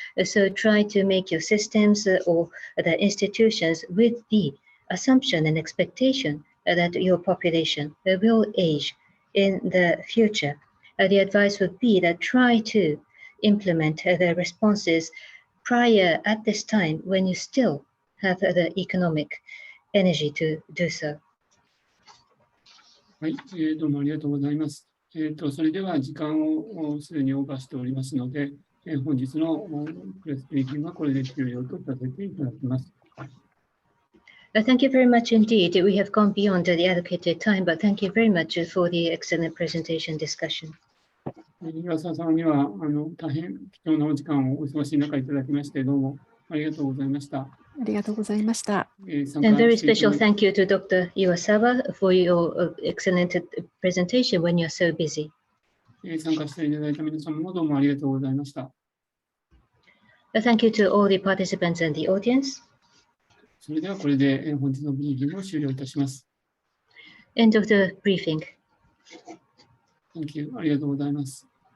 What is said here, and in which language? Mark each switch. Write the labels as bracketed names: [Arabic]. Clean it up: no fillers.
[English] So try to make your systems or the institutions with the assumption and expectation that your population will age in the future. The advice would be that try to implement the responses prior at this time when you still have the economic energy to do so. [Japanese] はい、どうもありがとうございます。それでは時間をすでにオーバーしておりますので、本日のプレスブリーフィングはこれで終了とさせていただきます。 [English] Thank you very much indeed. We have gone beyond the allocated time, but thank you very much for the excellent presentation discussion. [Japanese] 岩沢さんには大変貴重なお時間をお忙しい中いただきましてどうもありがとうございました。ありがとうございました。 [English] And very special thank you to Dr. Iwasawa for your excellent presentation when you're so busy. [Japanese] 参加していただいた皆さんもどうもありがとうございました。 [English] Thank you to all the participants and the audience. [Japanese] それではこれで本日のブリーフィングを終了いたします。 [English] End of the briefing. Thank you. ありがとうございます。